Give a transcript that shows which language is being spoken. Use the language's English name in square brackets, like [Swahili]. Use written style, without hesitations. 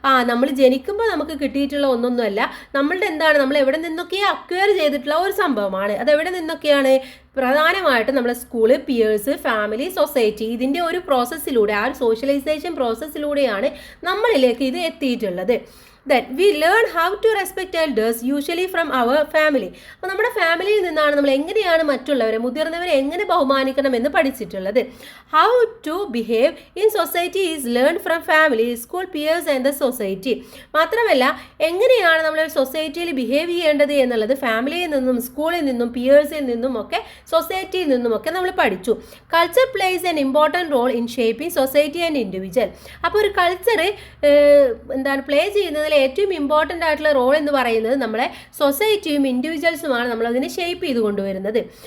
[Malayalam] നമ്മൾ ജനിക്കുമ്പോൾ നമുക്ക് കിട്ടിയിട്ടുള്ള ഒന്നൊന്നുമല്ല. നമ്മളുടെ എന്താണ്, നമ്മൾ എവിടെ നിന്നൊക്കെ അക്വയർ ചെയ്തിട്ടുള്ള ഒരു സംഭവമാണ്. അത് എവിടെ നിന്നൊക്കെയാണ്? പ്രധാനമായിട്ടും നമ്മുടെ സ്കൂള്, പിയേഴ്സ്, ഫാമിലി, സൊസൈറ്റി, ഇതിൻ്റെ ഒരു പ്രോസസ്സിലൂടെ, ആ ഒരു സോഷ്യലൈസേഷൻ പ്രോസസ്സിലൂടെയാണ് നമ്മളിലേക്ക് ഇത് എത്തിയിട്ടുള്ളത്. [English] That we learn how to respect elders usually from our family. [Malayalam] അപ്പോൾ നമ്മുടെ ഫാമിലിയിൽ നിന്നാണ് നമ്മൾ എങ്ങനെയാണ് മറ്റുള്ളവരെ, മുതിർന്നവരെ എങ്ങനെ ബഹുമാനിക്കണം എന്ന് പഠിച്ചിട്ടുള്ളത്. [English] How to behave in society is learned from family, school, peers and the society. [Malayalam] മാത്രമല്ല എങ്ങനെയാണ് നമ്മൾ സൊസൈറ്റിയിൽ ബിഹേവ് ചെയ്യേണ്ടത് എന്നുള്ളത് ഫാമിലിയിൽ നിന്നും, സ്കൂളിൽ നിന്നും, പിയേഴ്സിൽ നിന്നും ഒക്കെ, സൊസൈറ്റിയിൽ നിന്നും ഒക്കെ നമ്മൾ പഠിച്ചു. [English] Culture plays an important role in shaping society and individual. [Malayalam] അപ്പോൾ ഒരു കൾച്ചർ എന്താണ് പ്ലേ ചെയ്യുന്നത് ഏറ്റവും ഇമ്പോർട്ടൻ്റ് ആയിട്ടുള്ള റോൾ എന്ന് പറയുന്നത് നമ്മളെ സൊസൈറ്റിയും ഇൻഡിവിജ്വൽസുമാണ് നമ്മളതിനെ ഷേപ്പ് ചെയ്ത് കൊണ്ടുവരുന്നത്.